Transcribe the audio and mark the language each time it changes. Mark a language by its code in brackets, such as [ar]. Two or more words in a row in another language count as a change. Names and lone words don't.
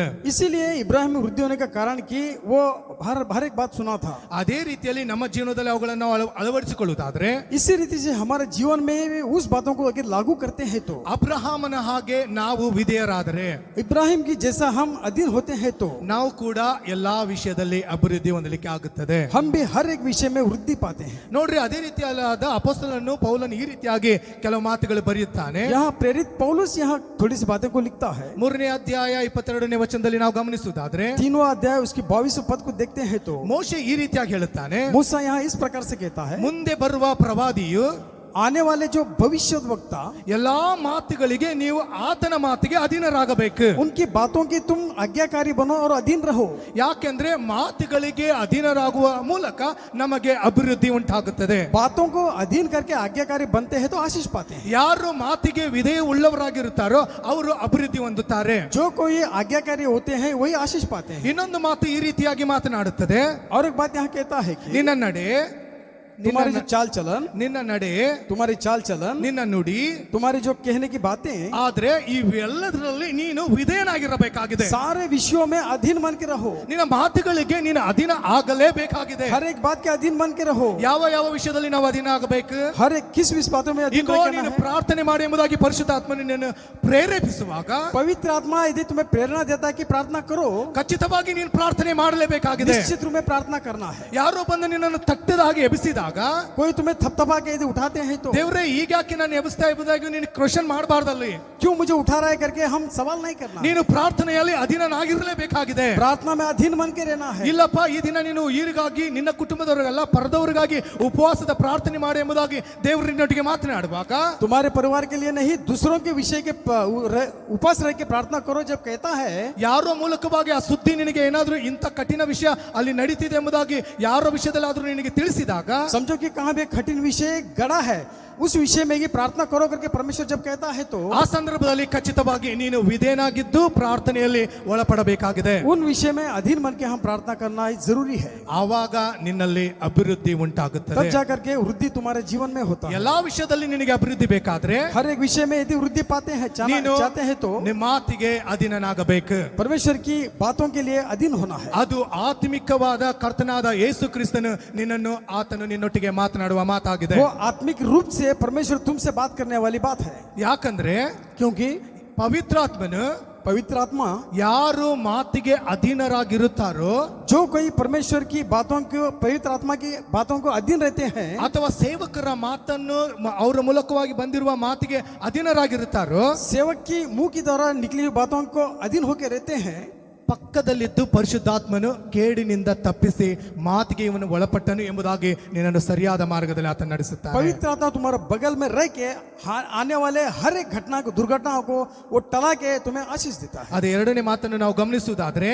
[hi] इसीलिए इब्राहिम में वृद्धि होने का कारण कि वो हर एक बात सुना था। [kn] ಅದೇ ರೀತಿಯಲ್ಲಿ ನಮ್ಮ ಜೀವನದಲ್ಲಿ ಅವುಗಳನ್ನು ಅಳವಡಿಸಿಕೊಳ್ಳುವುದಾದ್ರೆ, [hi] इसी रीति से हमारे जीवन में भी उस बातों को अगर लागू करते हैं तो, [kn] ಅಬ್ರಹಾಮನ ಹಾಗೆ ನಾವು ವಿಧೇಯರಾದರೆ, [hi] इब्राहिम की जैसा हम अधीन होते हैं तो [kn] ನಾವು ಕೂಡ ಎಲ್ಲಾ ವಿಷಯದಲ್ಲಿ ಅಭಿವೃದ್ಧಿ ಹೊಂದಲಿಕ್ಕೆ ಆಗುತ್ತದೆ. [hi] हम भी हर एक विषय में वृद्धि पाते हैं। [kn] ನೋಡ್ರಿ, ಅದೇ ರೀತಿಯಾದ ಅಪೊಸ್ತಲನು ಪೌಲನು ಈ ರೀತಿಯಾಗಿ ಕೆಲವು ಮಾತುಗಳು ಬರೆಯುತ್ತಾನೆ. [hi] यहाँ प्रेरित पौलुस यहाँ थोड़ी सी बातें को लिखता है। [kn] 3ನೇ ಅಧ್ಯಾಯ 22ನೇ ವಚನದಲ್ಲಿ ನಾವು ಗಮನಿಸುವುದಾದ್ರೆ, [hi] 3वां अध्याय उसकी 22वें पद को देखते हैं तो [kn] ಮೋಶೆ ಈ ರೀತಿಯಾಗಿ ಹೇಳುತ್ತಾನೆ, [hi] मूसा यहाँ इस प्रकार से कहता है, [kn] ಮುಂದೆ ಬರುವ ಪ್ರವಾದಿಯು [hi] आने वाले जो भविष्यद्वक्ता, [kn] ಎಲ್ಲಾ ಮಾತುಗಳಿಗೆ ನೀವು ಆತನ ಮಾತಿಗೆ ಅಧೀನರಾಗಬೇಕು. [hi] उनकी बातों की तुम आज्ञाकारी बनो और अधीन रहो। [kn] ಯಾಕೆಂದ್ರೆ ಮಾತುಗಳಿಗೆ ಅಧೀನರಾಗುವ ಮೂಲಕ ನಮಗೆ ಅಭಿವೃದ್ಧಿ ಉಂಟಾಗುತ್ತದೆ. [hi] बातों को अधीन करके आज्ञाकारी बनते हैं तो आशीष पाते हैं। [kn] ಯಾರು ಮಾತಿಗೆ ವಿಧೇಯ ಉಳ್ಳವರಾಗಿರುತ್ತಾರೋ ಅವರು ಅಭಿವೃದ್ಧಿ ಹೊಂದುತ್ತಾರೆ. [hi] जो कोई आज्ञाकारी होते हैं वही आशीष पाते हैं। [kn] ಇನ್ನೊಂದು ಮಾತು ಈ ರೀತಿಯಾಗಿ ಮಾತನಾಡುತ್ತದೆ, [hi] और एक बात यहाँ कहता है कि [kn] ನಿನ್ನ ನಡೆ [hi] तुम्हारी जो चाल चलन, [kn] ನಿನ್ನ ನಡೆ, [hi] तुम्हारी चाल चलन, [kn] ನಿನ್ನ ನುಡಿ, [hi] तुम्हारी जो कहने की बातें, [kn] ಆದ್ರೆ ಇವೆಲ್ಲದರಲ್ಲಿ ನೀನು ವಿಧೇಯನಾಗಿರಬೇಕಾಗಿದೆ. [hi] सारे विषयों में अधीन बन के रहो. [kn] ನಿನ್ನ ಮಾತುಗಳಿಗೆ ನೀನು ಅಧೀನ ಆಗಲೇಬೇಕಾಗಿದೆ. [hi] हर एक बात के अधीन बन के रहो. [kn] ಯಾವ ಯಾವ ವಿಷಯದಲ್ಲಿ ನಾವು ಅಧೀನ ಆಗಬೇಕು? [hi] हर एक किस बातों में अधीन [kn] ಈಗೋ [hi] रहना [kn] ನೀನು [hi] है. [kn] ಪ್ರಾರ್ಥನೆ ಮಾಡಿ ಎಂಬುದಾಗಿ ಪರಿಶುದ್ಧಾತ್ಮ ನಿನ್ನನ್ನು ಪ್ರೇರೇಪಿಸುವಾಗ [hi] पवित्र आत्मा यदि तुम्हें प्रेरणा देता है कि प्रार्थना करो, [kn] ಖಚಿತವಾಗಿ ನೀನು ಪ್ರಾರ್ಥನೆ ಮಾಡಲೇಬೇಕಾಗಿದೆ. [hi] निश्चित रूप में प्रार्थना करना है. [kn] ಯಾರೋ ಬಂದು ನಿನ್ನನ್ನು ತಟ್ಟದ ಹಾಗೆ ಎಬ್ಬಿಸಿದಾಗ [hi] कोई तुम्हें थपथपा के यदि उठाते हैं तो [kn] ದೇವರೇ ಈಗ ಯಾಕೆ ನಾನು ಎಬ್ಬಿಸ್ತಾ ಎಂಬುದಾಗಿ ನೀನು ಕ್ವೆಶ್ಚನ್ ಮಾಡಬಾರ್ದಲ್ಲಿ. [hi] क्यों मुझे उठा रहा है करके हम सवाल नहीं करना. [kn] ನೀನು ಪ್ರಾರ್ಥನೆಯಲ್ಲಿ ಅಧೀನನಾಗಿರಲೇಬೇಕಾಗಿದೆ. [hi] प्रार्थना में अधीन बन के रहना है. [kn] ಇಲ್ಲಪ್ಪ ಈ ದಿನ ನೀನು ಈರಿಗಾಗಿ ನಿನ್ನ ಕುಟುಂಬದವರಿಗೆಲ್ಲ ಪರದವರಿಗಾಗಿ ಉಪವಾಸದ ಪ್ರಾರ್ಥನೆ ಮಾಡಿ ಎಂಬುದಾಗಿ ದೇವರು ನಿನ್ನೊಟ್ಟಿಗೆ ಮಾತನಾಡುವಾಗ [hi] तुम्हारे परिवार के लिए नहीं, दूसरों के विषय के उपास रह के प्रार्थना करो जब कहता है, [kn] ಯಾರೋ ಮೂಲಕವಾಗಿ ಆ ಸುದ್ದಿ ನಿನಗೆ ಏನಾದ್ರೂ ಇಂಥ ಕಠಿಣ ವಿಷಯ ಅಲ್ಲಿ ನಡೀತಿದೆ ಎಂಬುದಾಗಿ ಯಾರೋ ವಿಷಯದಲ್ಲಾದ್ರೂ ನಿನಗೆ ತಿಳಿಸಿದಾಗ [hi] समझो कि कहाँ भी कठिन विषय गड़ा है, उस विषय में ही प्रार्थना करो करके परमेश्वर जब कहता है तो [kn] ಆ ಸಂದರ್ಭದಲ್ಲಿ ಖಚಿತವಾಗಿ ನೀನು ವಿಧೇಯನಾಗಿದ್ದು ಪ್ರಾರ್ಥನೆಯಲ್ಲಿ ಒಳಪಡಬೇಕಾಗಿದೆ. [hi] उन विषय में अधीन बन के हम प्रार्थना करना जरूरी है. [kn] ಆವಾಗ ನಿನ್ನಲ್ಲಿ ಅಭಿವೃದ್ಧಿ ಉಂಟಾಗುತ್ತದೆ. [hi] तब जाकर के वृद्धि तुम्हारे जीवन में होता है. [kn] ಎಲ್ಲಾ ವಿಷಯದಲ್ಲಿ ನಿನಗೆ ಅಭಿವೃದ್ಧಿ ಬೇಕಾದ್ರೆ [hi] हर एक विषय में यदि वृद्धि पाते हैं [kn] ನೀನು [hi] चाहते हैं तो [kn] ನಿಮ್ಮ ಮಾತಿಗೆ ಅಧೀನನಾಗಬೇಕು. [hi] परमेश्वर की बातों के लिए अधीन होना है. [kn] ಅದು ಆತ್ಮಿಕವಾದ ಕರ್ತನಾದ ಯೇಸು ಕ್ರಿಸ್ತನು ನಿನ್ನನ್ನು ಆತನು ನಿನ್ನೊಟ್ಟಿಗೆ ಮಾತನಾಡುವ ಮಾತಾಗಿದೆ. [hi] वो आत्मिक रूप से परमेश्वर तुमसे बात करने वाली बात है. [kn] ಯಾಕಂದ್ರೆ [hi] क्योंकि [kn] ಪವಿತ್ರಾತ್ಮನು [hi] पवित्र आत्मा, [kn] ಯಾರು ಮಾತಿಗೆ ಅಧೀನರಾಗಿರುತ್ತಾರೋ [hi] जो कोई परमेश्वर की बातों को, पवित्र आत्मा की बातों को अधीन रहते हैं, [kn] ಅಥವಾ ಸೇವಕರ ಮಾತನ್ನು ಅವರ ಮೂಲಕವಾಗಿ ಬಂದಿರುವ ಮಾತಿಗೆ ಅಧೀನರಾಗಿರುತ್ತಾರೋ [hi] सेवक की मुंह की द्वारा निकली हुई बातों को अधीन होकर रहते हैं, [kn] ಪಕ್ಕದಲ್ಲಿದ್ದು ಪರಿಶುದ್ಧಾತ್ಮನು ಕೇಡಿನಿಂದ ತಪ್ಪಿಸಿ ಮಾತಿಗೆ ಇವನು ಒಳಪಟ್ಟನು ಎಂಬುದಾಗಿ ನಿನ್ನನ್ನು ಸರಿಯಾದ ಮಾರ್ಗದಲ್ಲಿ ಆತ ನಡೆಸುತ್ತಾನೆ. [hi] पवित्र आत्मा तुम्हारे बगल में रह के आने वाले हर एक घटना को, दुर्घटनाओं को वो टला के तुम्हें आशीष देता है. [kn] ಅದೇ ಎರಡನೇ ಮಾತನ್ನು ನಾವು ಗಮನಿಸುವುದಾದ್ರೆ